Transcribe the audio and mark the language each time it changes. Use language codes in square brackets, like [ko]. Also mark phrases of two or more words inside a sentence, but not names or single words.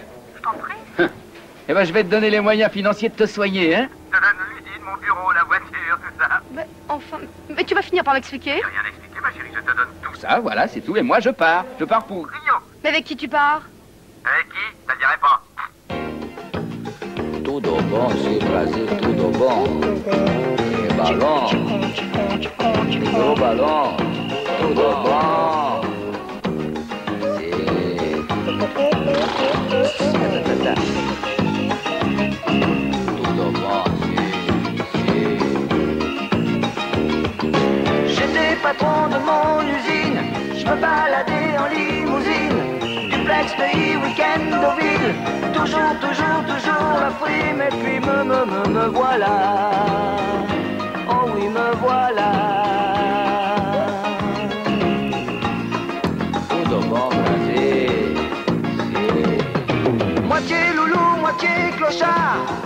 [fr] Je t'en prie. Eh ben, je vais te donner les moyens financiers de te soigner, hein? Je te donne l'usine, mon bureau, la voiture, tout ça. Mais enfin, mais tu vas finir par m'expliquer. J'ai rien expliqué, ma chérie, je te donne tout. Ça, voilà, c'est tout. Et moi, je pars. Je pars pour... Rio. Mais avec qui tu pars? Avec qui? Ça dirait pas. [pt] Tudo bom, sim, Brasil, tudo bom. E balão, micro balão, tudo bom. Tudo bom, [fr] J'étais patron de mon usine, je me baladais en limousine, duplex, pays, week-end aux villes, toujours la frime, et puis me voilà, oh oui, me voilà. [pt] tudo bom, Brasil. [fr] Moitié loulou, moitié clochard.